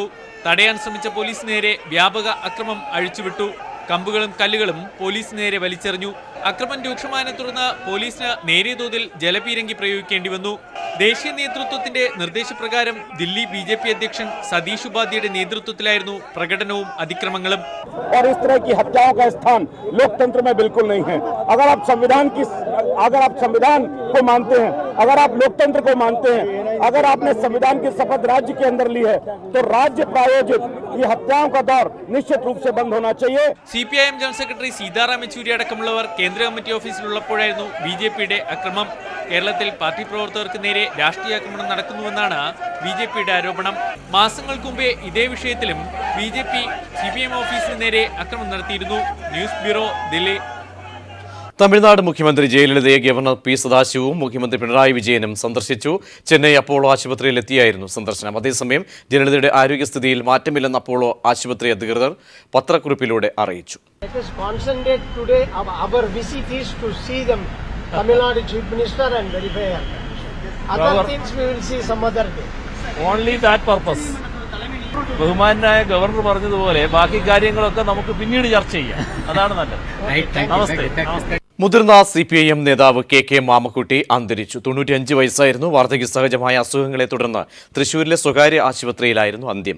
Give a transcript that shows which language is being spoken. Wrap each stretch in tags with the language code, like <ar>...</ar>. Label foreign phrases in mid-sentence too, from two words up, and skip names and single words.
<ml>തടയാൻ ശ്രമിച്ച പോലീസിന് നേരെ വ്യാപക അക്രമം അഴിച്ചുവിട്ടു. കമ്പുകളും കല്ലുകളും പോലീസിന് നേരെ വലിച്ചെറിഞ്ഞു. അക്രമം രൂക്ഷമായതിനെ തുടർന്ന് പോലീസിന് നേരിയ തോതിൽ ജലപീരങ്കി പ്രയോഗിക്കേണ്ടി വന്നു. ദേശീയ നേതൃത്വത്തിന്റെ നിർദ്ദേശപ്രകാരം ദില്ലി BJP അധ്യക്ഷൻ സതീഷ് ഉപാധ്യയുടെ നേതൃത്വത്തിലായിരുന്നു പ്രകടനവും അതിക്രമങ്ങളും.</ml> <hi>और इस तरह की हत्याओं का स्थान लोकतंत्र में बिल्कुल नहीं है. अगर आप संविधान को मानते हैं, अगर आप लोकतंत्र को मानते हैं, अगर आपने संविधान की शपथ राज्य के अंदर ली है, तो राज्य प्रायोजित ये हत्याओं का दौर निश्चित रूप से बंद होना चाहिए.</hi> <ml>CPIM</ml> <en>general secretary</en> <ml>സീതാറാം യെച്ചൂരി അടക്കമുള്ളവർ കേന്ദ്ര കമ്മിറ്റി ഓഫീസിലുള്ളപ്പോഴായിരുന്നു BJPയുടെ അക്രമം. കേരളത്തിൽ പാർട്ടി പ്രവർത്തകർക്ക് നേരെ രാഷ്ട്രീയ ആക്രമണം നടക്കുന്നുവെന്നാണ് BJPയുടെ ആരോപണം. മാസങ്ങൾക്ക് മുമ്പേ ഇതേ വിഷയത്തിലും BJP CPIM ഓഫീസിന് നേരെ അക്രമം നടത്തിയിരുന്നു.</ml> <en>news bureau,</en> <ml>ദില്ലി. തമിഴ്നാട് മുഖ്യമന്ത്രി ജയലളിതയെ ഗവർണർ പി സദാശിവവും മുഖ്യമന്ത്രി പിണറായി വിജയനും സന്ദർശിച്ചു. ചെന്നൈ അപ്പോളോ ആശുപത്രിയിൽ എത്തിയായിരുന്നു സന്ദർശനം. അതേസമയം ജയലളിതയുടെ ആരോഗ്യസ്ഥിതിയിൽ മാറ്റമില്ലെന്ന് അപ്പോളോ ആശുപത്രി അധികൃതർ പത്രക്കുറിപ്പിലൂടെ അറിയിച്ചു.</ml> <en>Tamil Nadu Chief Minister and verify other things we will see some other day. Only that purpose.</en> <ml>ബഹുമാനായ ഗവർണർ പറഞ്ഞതുപോലെ ബാക്കി കാര്യങ്ങളൊക്കെ നമുക്ക് പിന്നീട് ചർച്ച ചെയ്യാം. അതാണ് നല്ലത്. നമസ്തേ. മുതിർന്ന CPIM നേതാവ് കെ മാമക്കുട്ടി അന്തരിച്ചു. 95 വയസ്സായിരുന്നു. വാർദ്ധക്യ സഹജമായ അസുഖങ്ങളെ തുടർന്ന് തൃശൂരിലെ സ്വകാര്യ ആശുപത്രിയിലായിരുന്നു അന്ത്യം.</ml>